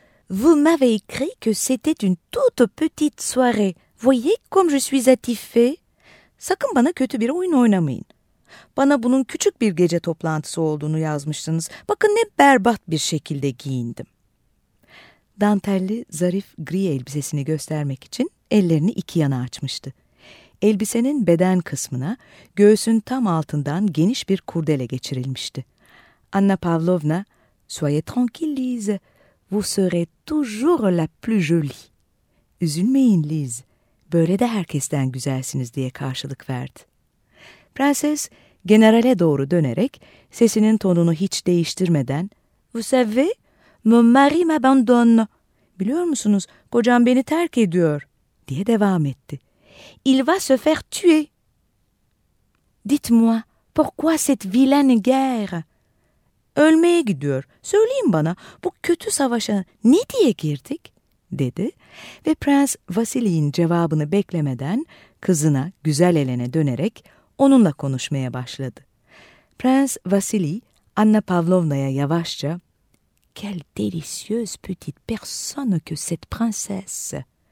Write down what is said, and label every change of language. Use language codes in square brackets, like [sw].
[fr] Vous m'avez écrit que c'était une toute petite soirée. Voyez comme je suis attifée. [tr] Sakın bana kötü bir oyun oynamayın. Bana bunun küçük bir gece toplantısı olduğunu yazmışsınız. Bakın ne berbat bir şekilde giyindim." Dantelli, zarif gri elbisesini göstermek için ellerini iki yana açmıştı. elbisenin beden kısmına göğsün tam altından geniş bir kurdele geçirilmişti. [fr] Anna Pavlovna, "Soyez tranquille, Lise. Vous serez toujours la plus jolie." [tr] "Üzülmeyin, Lise. Böyle de herkesten güzelsiniz," diye karşılık verdi. Prenses, generale doğru dönerek, sesinin tonunu hiç değiştirmeden, [fr] "Vous savez, mon mari m'abandonne." [tr] "Biliyor musunuz, kocam beni terk ediyor," diye devam etti. [fr] "Il va se faire tuer." "Dites-moi, pourquoi cette vilaine guerre?" [tr] "Ölmeye gidiyor. Söyleyin bana, bu kötü savaşa ne diye girdik?" dedi ve Prens Vasili'nin cevabını beklemeden kızına, güzel Elena dönerek onunla konuşmaya başladı. Prens Vasili, Anna Pavlovna'ya yavaşça, [fr] "Quelle délicieuse petite personne que cette princesse."